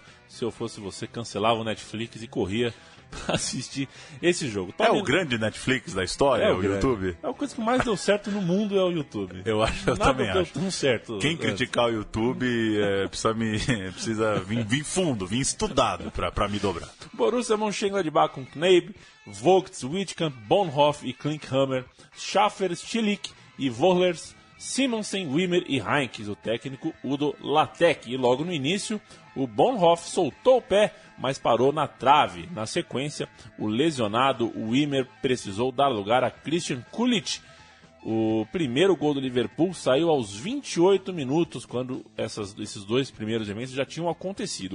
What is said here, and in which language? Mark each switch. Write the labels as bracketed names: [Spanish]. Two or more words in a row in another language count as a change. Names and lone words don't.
[Portuguese] Se eu fosse você, cancelava o Netflix e corria pra assistir esse jogo. O grande Netflix da história, o YouTube? É a coisa que mais deu certo no mundo, é o YouTube. Eu também acho. Tão certo. Quem criticar o YouTube precisa vir fundo, vir estudado pra me dobrar. Borussia Mönchengladbach com Kneipp, Vogts, Wittkamp, Bonhoff e Klinkhammer, Schaffer, Schillig e Wohlers, Simonsen, Wimmer e Heinkes, o técnico Udo Lattek. E logo no início, o Bonhoff soltou o pé, mas parou na trave. Na sequência, o lesionado Wimmer precisou dar lugar a Christian Kulic. O primeiro gol do Liverpool saiu aos 28 minutos, quando esses dois primeiros eventos já tinham acontecido.